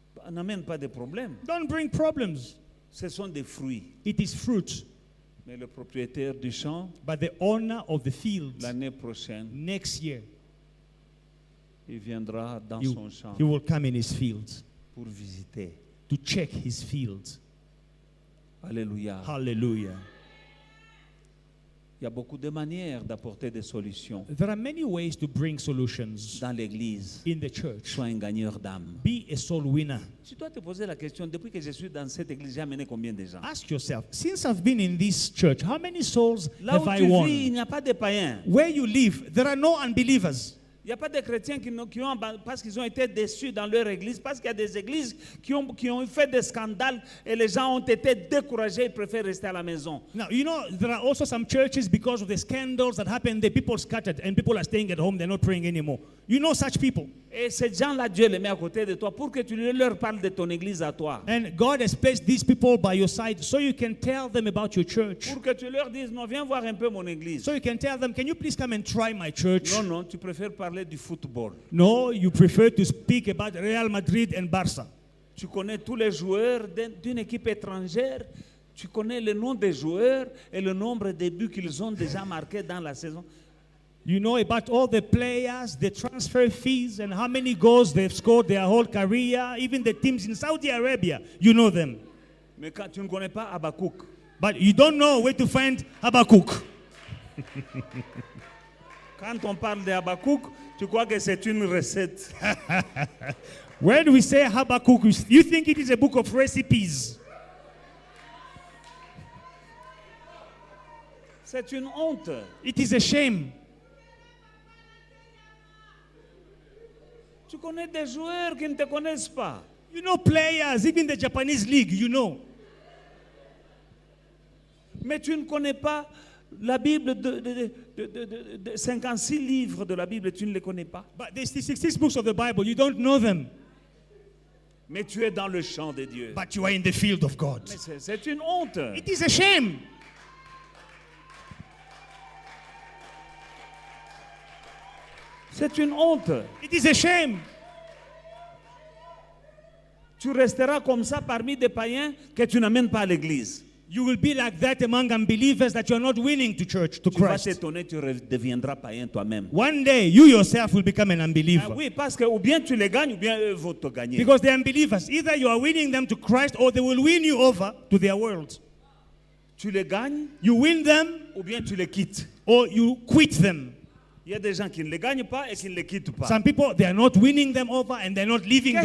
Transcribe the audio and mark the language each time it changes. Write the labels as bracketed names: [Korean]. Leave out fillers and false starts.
[French] N'amène pas de problèmes. [English] Don't bring problems. [French] Ce sont des fruits. [English] It is fruit. [French] Mais le propriétaire du champ, [English] But the owner of the field, [French] l'année prochaine, [English] next year, [French] il viendra dans [English] he, [French] son champ [English] he will come in his fields [French] pour visiter. [English] to check his fields. [French] Alléluia. [English] Hallelujah. [French] Il y a beaucoup de manières d'apporter des solutions [English] There are many ways to bring solutions [French] dans l'église. [English] in the church. [French] Sois un gagneur d'âme. [English] Be a soul winner. [French] Tu dois te poser la question, depuis que je suis dans cette église, j'ai amené combien de gens? [English] Ask yourself, since I've been in this church, how many souls [French] Là où [English] have I [French] tu vis, il [English] won? [French] n'y a pas de païens. [English] Where you live, there are no unbelievers. [French] Il n'y a pas de chrétiens qui ont, parce qu'ils ont été déçus dans leur église, parce qu'il y a des églises qui ont fait des scandales et les gens ont été découragés, ils préfèrent rester à la maison. [English] Now, you know, there are also some churches, because of the scandals that happened, the people scattered and people are staying at home, they're not praying anymore. You know such people. [French] Et ces gens-là, Dieu les met à côté de toi pour que tu leur parles de ton église à toi. [English] And God has placed these people by your side so you can tell them about your church. [French] Pour que tu leur dises, non, viens voir un peu mon église. [English] So you can tell them, can you please come and try my church? [French] Non, non, tu préfères parler du football. [English] No, you prefer to speak about Real Madrid and Barca. [French] Tu connais tous les joueurs d'une équipe étrangère. Tu connais le nom des joueurs et le nombre de buts qu'ils ont déjà marqués dans la saison. [English] You know about all the players, the transfer fees, and how many goals they've scored their whole career, even the teams in Saudi Arabia. You know them. [French] Mais quand tu ne connais pas Habakkuk, [English] But you don't know where to find Habakkuk. [French] quand on parle de Habakkuk, tu crois que c'est une recette. [English] When we say Habakkuk, you think it is a book of recipes. [French] C'est une honte. [English] It is a shame. [French] Tu connais des joueurs qui ne te connaissent pas. [English] You know players, even the Japanese league, you know. [French] Mais tu ne connais pas la Bible de 56 livres de la Bible, tu ne les connais pas. [English] But there's the 66 books of the Bible, you don't know them. [French] Mais tu es dans le champ de Dieu. [English] But you are in the field of God. [French] Mais c'est une honte. [English] It is a shame. [French] C'est une honte. [English] It is a shame. [French] Tu resteras comme ça parmi des païens que tu n'amènes pas à l'église. [English] You will be like that among unbelievers that you are not winning to church, to [French] Tu vas [English] Christ. [French] t'étonner, tu deviendras païen toi-même. [English] One day, you yourself will become an [French] Ah [English] unbeliever. [French] oui, parce que ou bien tu les gagnes, ou bien eux vont te gagner. [English] Because they're unbelievers. Either you are winning them to Christ or they will win you over to their world. [French] Tu les gagnes, [English] You win them [French] ou bien tu les quittes. [English] or you quit them. [French] Il y a des gens qui ne les gagnent pas et qui ne les quittent pas. [English] Some people, they are not winning them over and they're not leaving them